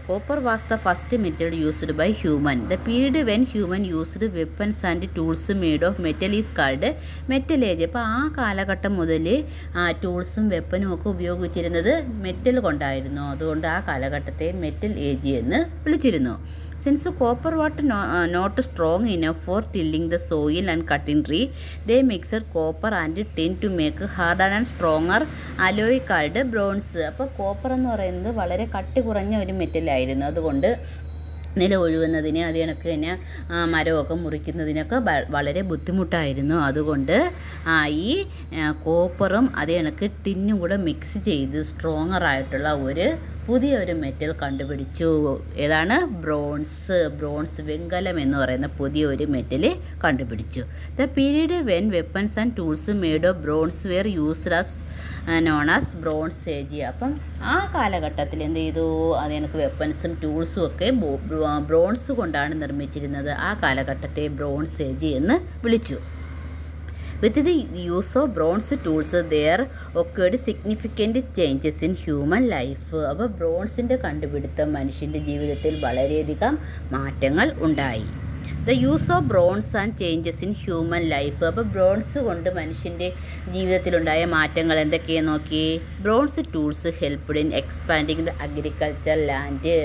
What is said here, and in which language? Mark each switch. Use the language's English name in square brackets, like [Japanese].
[English] Copper was the first metal used by human. The period when human used weapons and tools made of metal is called metal age. [Malayalam] അപ്പോൾ ആ കാലഘട്ടം മുതൽ ടൂൾസും വെപ്പനും ഒക്കെ ഉപയോഗിച്ചിരുന്നത് metal കൊണ്ടായിരുന്നു. അതുകൊണ്ട് ആ കാലഘട്ടത്തെ മെറ്റൽ ഏജ് എന്ന് വിളിച്ചിരുന്നു. [English] Since copper was not strong enough for tilling the soil and cutting tree, they mixed copper and tin to make harder and stronger alloy called bronze. [Malayalam] അപ്പോൾ കോപ്പർ എന്ന് പറയുന്നത് വളരെ കട്ടി കുറഞ്ഞ ഒരു മെറ്റലായിരുന്നു. അതുകൊണ്ട് നില ഒഴുകുന്നതിന് അത് കണക്ക് തന്നെ മരമൊക്കെ മുറിക്കുന്നതിനൊക്കെ വളരെ ബുദ്ധിമുട്ടായിരുന്നു. അതുകൊണ്ട് ഈ കോപ്പറും അതേ കണക്ക് ടിന്നും കൂടെ മിക്സ് ചെയ്ത് സ്ട്രോങ്ങറായിട്ടുള്ള പുതിയൊരു മെറ്റൽ കണ്ടുപിടിച്ചു. ഏതാണ്? ബ്രോൺസ് വെങ്കലം എന്ന് പറയുന്ന പുതിയൊരു മെറ്റൽ കണ്ടുപിടിച്ചു. [English] The period when weapons and tools made of bronze were used as known as bronze age. [Malayalam] അപ്പം ആ കാലഘട്ടത്തിൽ എന്ത് ചെയ്തു? അത് എനിക്ക് വെപ്പൺസും ടൂൾസും ഒക്കെ ബ്രോൺസ് കൊണ്ടാണ് നിർമ്മിച്ചിരുന്നത്. ആ കാലഘട്ടത്തെ ബ്രോൺസ് ഏജ് എന്ന് വിളിച്ചു. [English] With the use of bronze tools, there occurred significant changes in human life. [Malayalam] അപ്പോൾ ബ്രോൺസിൻ്റെ കണ്ടുപിടുത്തം മനുഷ്യൻ്റെ ജീവിതത്തിൽ വളരെയധികം മാറ്റങ്ങൾ ഉണ്ടായി. [English] The use of bronze and changes in human life. [Malayalam] അപ്പോൾ ബ്രോൺസ് കൊണ്ട് മനുഷ്യൻ്റെ ജീവിതത്തിലുണ്ടായ മാറ്റങ്ങൾ എന്തൊക്കെയാണ് നോക്കി. [English] Bronze tools helped in expanding the agriculture land.